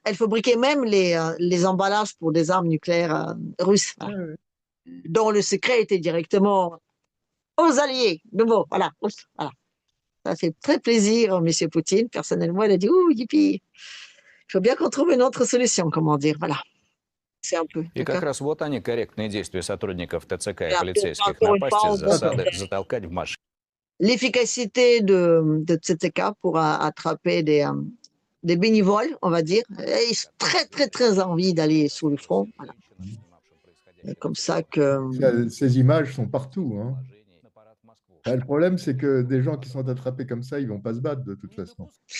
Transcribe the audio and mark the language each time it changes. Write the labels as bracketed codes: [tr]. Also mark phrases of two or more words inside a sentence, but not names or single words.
[fr] Elle fabriquait même les emballages pour des armes nucléaires russes, voilà, Ouais, ouais. dont le secret était directement aux alliés. De mots, voilà. Voilà. Ça fait très plaisir, M. Poutine. Personnellement, il a dit, ouh, youpi, il faut bien qu'on trouve une autre solution, comment dire. Voilà. C'est un peu. [ru] И как раз вот они, корректные действия сотрудников ТЦК и [fr] Et policiers. encore une [ru] Напасть [fr] fois, [ru] из [fr] on voit [ru] засады, затолкать в машину. [fr] l'efficacité de TCK pour attraper des bénévoles, on va dire. Et ils ont très, très, très envie d'aller sur le front. Voilà. Et comme ça que... Ces images sont partout, hein. Bah, le problème, c'est que des gens qui sont attrapés comme ça, ils ne vont pas se battre de toute façon.